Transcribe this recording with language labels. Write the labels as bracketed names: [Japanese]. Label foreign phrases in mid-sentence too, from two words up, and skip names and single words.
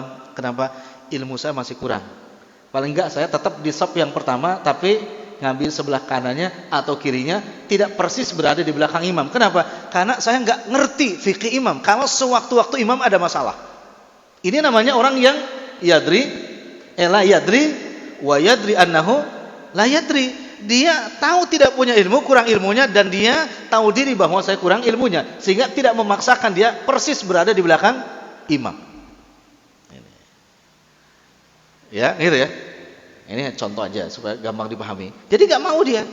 [Indonesian] Kenapa? Ilmu saya masih kurang. Paling enggak saya tetap di saf yang pertama, tapi ngambil sebelah kanannya atau kirinya, tidak persis berada di belakang imam. Kenapa? Karena saya enggak ngerti fikih imam. Kalau sewaktu-waktu imam ada masalah. Ini namanya orang yang [Arabic] لا يدري ويدري أنه لا يدري. [Indonesian] Dia tahu tidak punya ilmu, kurang ilmunya, dan dia tahu diri bahwa saya kurang ilmunya, sehingga tidak memaksakan dia persis berada di belakang imam. Ya, gitu ya. Ini contoh aja supaya gampang dipahami. Jadi gak mau dia.